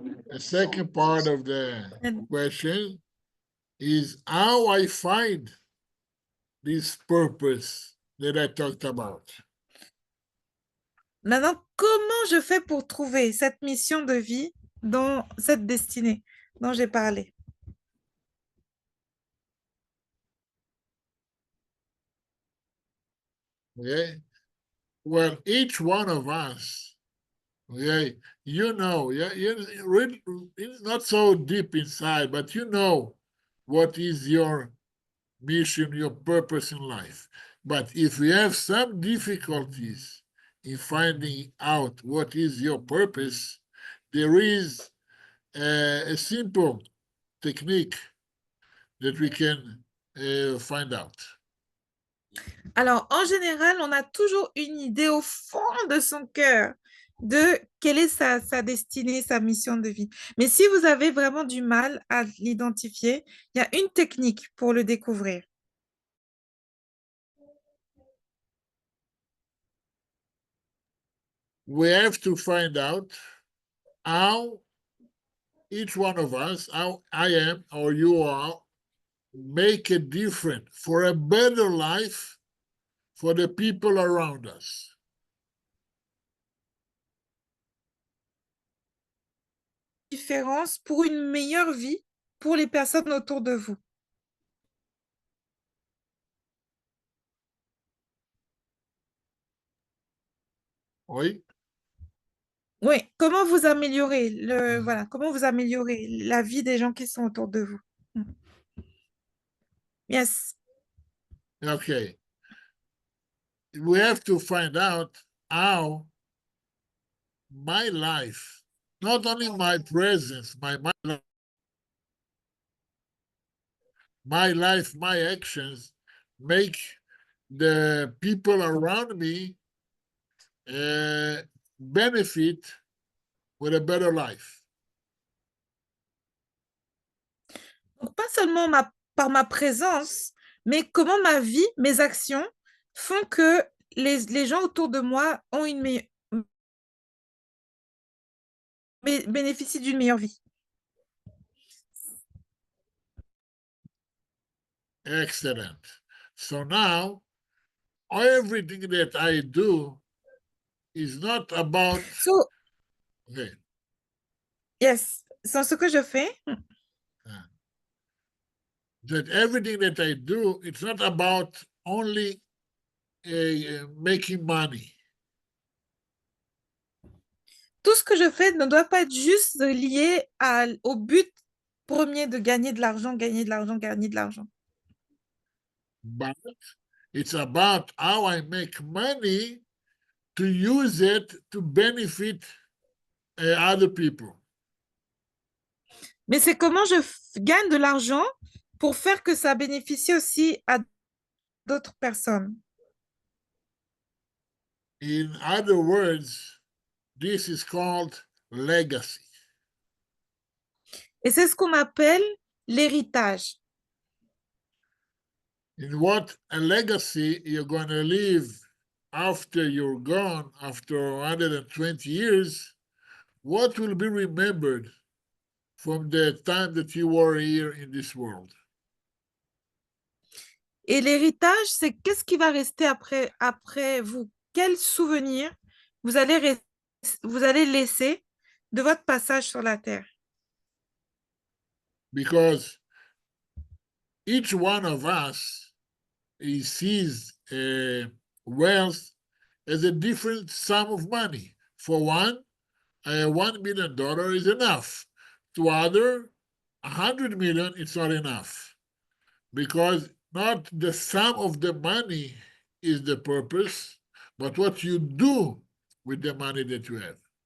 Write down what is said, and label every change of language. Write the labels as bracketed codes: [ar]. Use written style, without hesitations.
[en] The second part of the question is how I find this purpose that I talked about. [fr] Maintenant, comment je fais pour trouver cette mission de vie dans cette destinée dont j'ai parlé? [en] Okay. Well, each one of us, okay, really, it's not so deep inside, but you know what is your mission, your purpose in life. But if we have some difficulties in finding out what is your purpose, there is a simple technique that we can find out. [fr] Alors, en général, on a toujours une idée au fond de son cœur de quelle est sa destinée, sa mission de vie. Mais si vous avez vraiment du mal à l'identifier, il y a une technique pour le découvrir. [en] We have to find out how each one of us, how I am or you are, make a difference for a better life for the people around us. [fr] Différence pour une meilleure vie pour les personnes autour de vous. Oui. Oui, comment vous améliorer comment vous améliorer la vie des gens qui sont autour de vous. [en] Yes. Okay. We have to find out how my life, not only my presence, my life, my actions, make the people around me benefit with a better life. [fr] Donc, pas seulement par ma présence, mais comment ma vie, mes actions font que les gens autour de moi ont bénéficient d'une meilleure vie. Excellent. [en] So now, everything that I do is not about... So, okay. [fr] Yes, c'est ce que je fais. [en] That everything that I do, it's not about only making money. [fr] Tout ce que je fais ne doit pas être juste lié au but premier de gagner de l'argent, gagner de l'argent, gagner de l'argent. [en] But it's about how I make money to use it to benefit other people. [fr] Mais c'est comment je gagne de l'argent pour faire que ça bénéficie aussi à d'autres personnes. [en] In other words, this is called legacy. [fr] Et c'est ce qu'on appelle l'héritage. [en] In what a legacy you're going to leave after you're gone, after 120 years, what will be remembered from the time that you were here in this world? [fr] Et l'héritage, c'est qu'est-ce qui va rester après vous? Quel souvenir vous allez laisser de votre passage sur la terre? [en] Because each one of us, he sees wealth as a different sum of money. For one, $1 million is enough. To other, 100 million is not enough, because not the sum of the money is the purpose, but what you do with the money that you have.